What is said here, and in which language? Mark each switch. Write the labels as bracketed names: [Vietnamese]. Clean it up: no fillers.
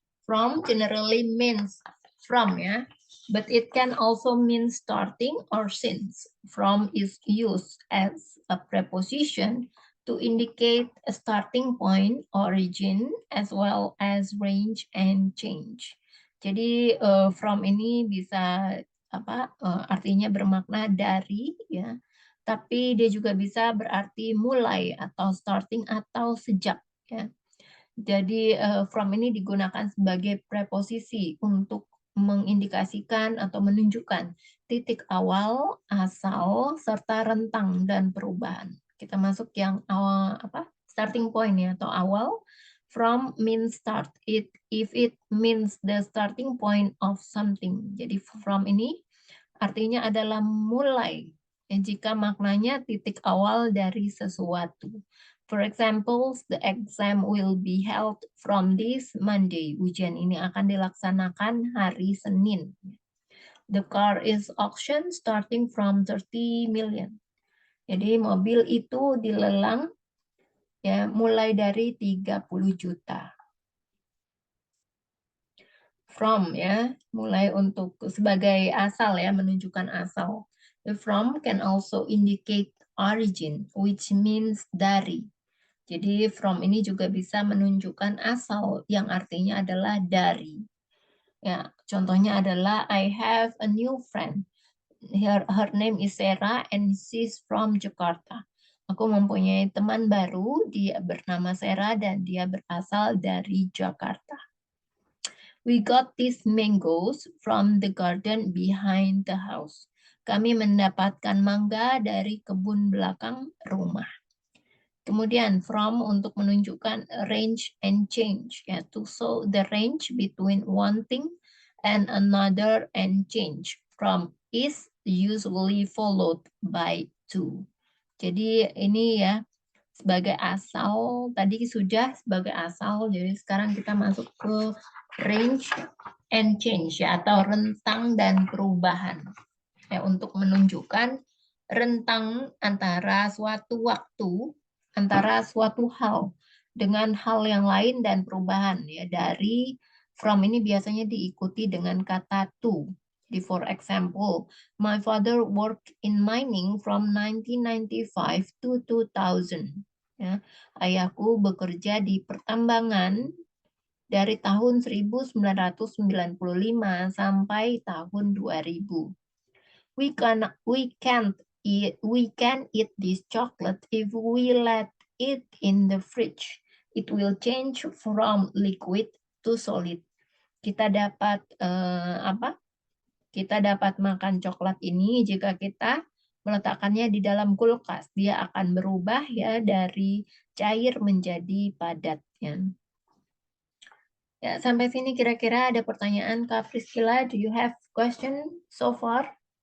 [English] From generally means from ya, but it can also mean starting or since. From is used as a preposition to indicate a starting point, origin, as well as range and change. [Indonesian] Jadi from ini bisa artinya bermakna dari ya, tapi dia juga bisa berarti mulai atau starting atau sejak ya. Jadi from ini digunakan sebagai preposisi untuk mengindikasikan atau menunjukkan titik awal, asal, serta rentang dan perubahan. Kita masuk yang awal starting point ya atau awal. [English] From means start. If it means the starting point of something. [Indonesian] Jadi from ini artinya adalah mulai. Jika maknanya titik awal dari sesuatu. [English] For example, the exam will be held from this Monday. [Indonesian] Ujian ini akan dilaksanakan hari Senin. [English] The car is auctioned starting from 30 million. [Indonesian] Jadi mobil itu dilelang ya mulai dari 30 juta. From ya, mulai untuk sebagai asal ya, menunjukkan asal. [English] The from can also indicate origin, which means dari. [Indonesian] Jadi from ini juga bisa menunjukkan asal yang artinya adalah dari. Ya, contohnya adalah [English] I have a new friend. Her name is Sarah and she's from Jakarta. [Indonesian] Aku mempunyai teman baru, dia bernama Sarah dan dia berasal dari Jakarta. [English] We got these mangoes from the garden behind the house. [Indonesian] Kami mendapatkan mangga dari kebun belakang rumah. [English] Kemudian from [Indonesian] untuk menunjukkan [English] range and change, ya, to show the range between one thing and another and change. From is usually followed by to. [Indonesian] Jadi ini ya sebagai asal, tadi sudah sebagai asal, jadi sekarang kita masuk ke range and change ya atau rentang dan perubahan. Ya, untuk menunjukkan rentang antara suatu waktu antara suatu hal dengan hal yang lain dan perubahan ya. Dari from ini biasanya diikuti dengan kata to. [English] Di for example, my father worked in mining from 1995 to 2000. [Indonesian] Ya, ayahku bekerja di pertambangan dari tahun 1995 sampai tahun 2000. [English] We can eat this chocolate if we let it in the fridge. It will change from liquid to solid. [Indonesian] Kita dapat apa? Kita dapat makan coklat ini jika kita meletakkannya di dalam kulkas. Dia akan berubah ya dari cair menjadi padat ya. Ya, sampai sini kira-kira ada pertanyaan Kak Priscilla. [English] Do you have question so far?